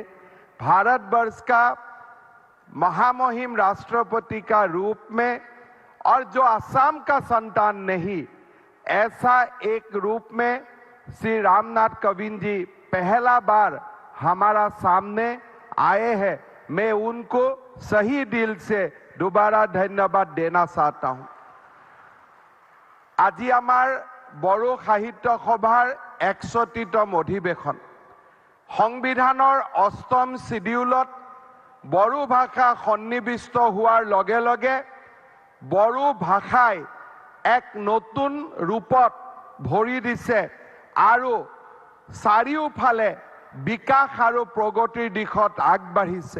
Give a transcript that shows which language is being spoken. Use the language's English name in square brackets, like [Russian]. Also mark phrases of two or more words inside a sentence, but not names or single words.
[Hindi] भारतवर्ष का महामहिम राष्ट्रपति का रूप में और जो आसाम का संतान नहीं, ऐसा एक रूप में श्री रामनाथ कोविंद जी पहला बार हमारा सामने आए हैं। मैं उनको सही दिल से दोबारा धन्यवाद देना चाहता हूं। [Assamese] আজি আমাৰ বড়ো সাহিত্য সভাৰ 61তম অধিৱেশন সংবিধানৰ 8ম শিডিউলত বড়ো ভাষা সন্নিৱিষ্ট হোৱাৰ লগে লগে বড়ো ভাষাই এক নতুন ৰূপত ভৰি দিছে আৰু চাৰিওফালে বিকাশ আৰু প্ৰগতিৰ দিশত আগবাঢ়িছে।